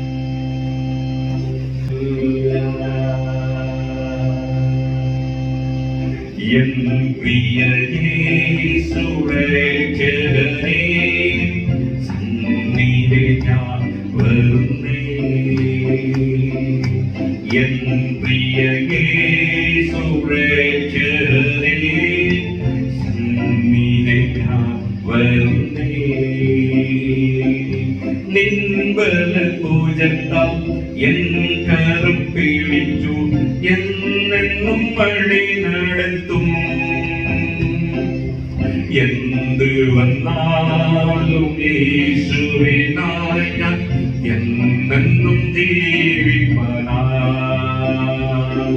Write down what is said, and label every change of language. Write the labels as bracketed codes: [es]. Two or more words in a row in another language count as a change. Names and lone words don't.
[ta] என் பிரிய இயேசுவே ஜெகனே, சந்நிதி நான் வருந்தேன். என் பிரிய இயேசுவே ஜெகனே, சந்நிதி நான் வருந்தேன். [ml] നിൻബല പൂജത്താൽ എൻ കരം പിടിച്ചു എന്നെന്നും വഴി നടത്തും. എന്ത് വന്നാലും യേശുവിനായി ഞാൻ എന്നെന്നും ജീവിപ്പനായി.